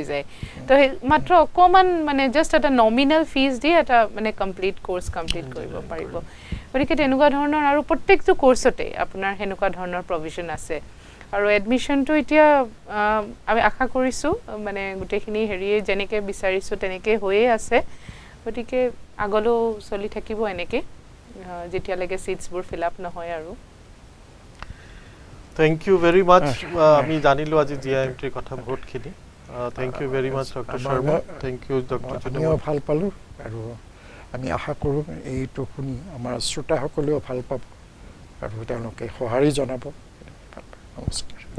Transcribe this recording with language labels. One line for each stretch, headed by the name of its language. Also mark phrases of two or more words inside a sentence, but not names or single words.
Assamese: যায় তো মাত্ৰ অকমান মানে জাস্ট এটা
English: nominal fee
Assamese: দি এটা মানে
English: complete course complete
Assamese: কৰিব পাৰিব গতিকে তেনেকুৱা ধৰণৰ আৰু প্ৰত্যেকটো কোৰ্সতে আপোনাৰ হেনেকুৱা ধৰণৰ প্ৰভিজন আছে আৰু এডমিশনটো এতিয়া আমি আশা কৰিছো মানে গোটেইখিনি হেৰিয়ে যেনেকে বিচাৰিছো তেনেকে হৈয়ে আছে গতিকে আগলো চলি থাকিব এনেকে যেতিয়ালৈকে সিটসবোৰ
English: fill up
Assamese: নহয় আৰু
English: Thank you very much
Assamese: আমি জানিলো আজি জিআইএমটিৰ কথা বহুতখিনি
English: Thank you very much Doctor Sharma thank you Doctor
Assamese: আমিও ভাল পালো আৰু আমি আশা কৰোঁ এইটো শুনি আমাৰ শ্ৰোতাসকলেও ভাল পাব আৰু তেওঁলোকে সঁহাৰি জনাব নমস্কাৰ